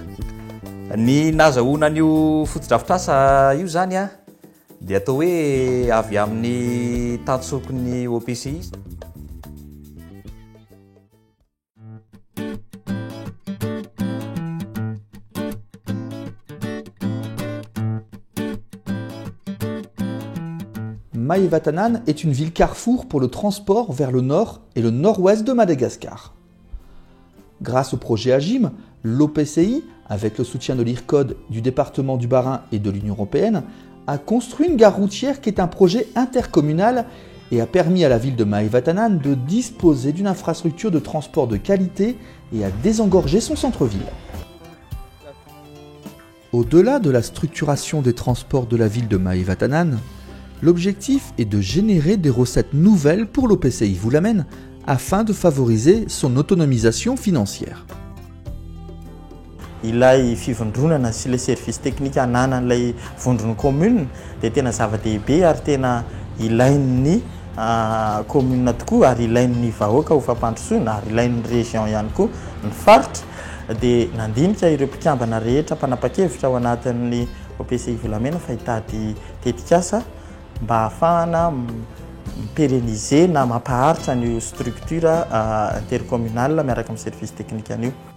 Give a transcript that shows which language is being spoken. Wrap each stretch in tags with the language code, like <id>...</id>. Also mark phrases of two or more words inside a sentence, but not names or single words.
<mg>Ny nahazahoana an'io fotodrafitrasa io zany dia atao hoe avy amin'ny tantsokiny OPCI.</mg> <fr>Mahivatanan est une ville carrefour pour le transport vers le nord et le nord-ouest de Madagascar. Grâce au projet AGIM, l'OPCI, avec le soutien de l'IRCOD, du département du Bas-Rhin et de l'Union européenne, a construit une gare routière qui est un projet intercommunal et a permis à la ville de Mahivatanan de disposer d'une infrastructure de transport de qualité et à désengorger son centre-ville. Au-delà de la structuration des transports de la ville de Mahivatanan, l'objectif est de générer des recettes nouvelles pour l'OPCI Voulamène afin de favoriser son autonomisation financière.</fr> <mg>Ilay fivondronana sy</mg> <fr>le service technique</fr> <mg>ananan'ilay vondrona commune dia tena zava-dehibe ary tena ilain'ny commune tokoa ary ilain'ny vahoaka ho fampandrosoana ary ilain'ny région ihany koa ny faritra dia nandinika ireo mpikambana rehetra mpanapa-kevitra ao anatin'ny OPCI Voulamène fa hitady tetikasa mba ahafahana pérenniser na mampaharitra ny</mg> <fr>structure intercommunale</fr> <mg>miaraka amin'ny</mg> <fr>service technique</fr> <mg>an'io.</mg>